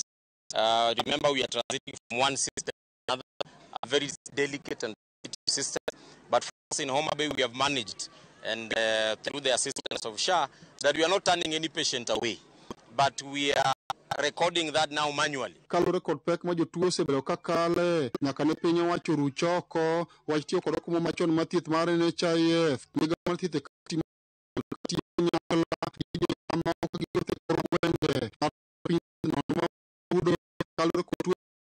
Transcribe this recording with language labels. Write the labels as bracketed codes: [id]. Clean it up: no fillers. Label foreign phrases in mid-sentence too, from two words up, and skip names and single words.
[en] Remember, we are transiting from one system to another, a very delicate and sensitive system. But for us in Homa Bay, we have managed, and through the assistance of SHA, that we are not turning any patient away, but we are recording that now manually. [luo] Kalo record pek ma jotuo osebedo ka kale nyaka ne piny owacho ruch oko wach tiyo kod okuma machon mar thieth mar NHIF migawo mar thieth e kaonti nyakla mamoko giwuotho e kor gwenge mar piny nono mabudo kalore kod tuo